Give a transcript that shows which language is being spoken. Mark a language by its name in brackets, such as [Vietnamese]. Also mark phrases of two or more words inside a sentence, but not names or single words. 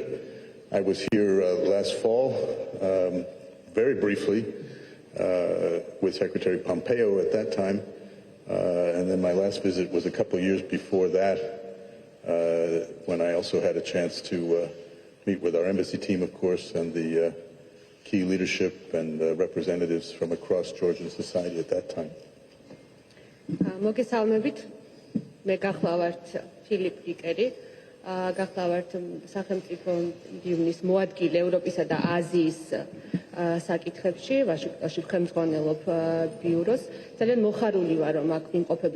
[English] I was here last fall, very briefly, with Secretary Pompeo at that time, and then my last visit was a couple of years before that, when I also had a chance to meet with our embassy team, of course, and the key leadership and representatives from across Georgian society at that time. [Georgian] ფილიპ რიკერი გახლავართ სახელმწიფო მდივნის მოადგილე ევროპისა და აზიის საკითხებში ვაშინგტონში ხელმძღვანელობ ბიუროს ძალიან მოხარული ვარ რომ აქ ვიმყოფები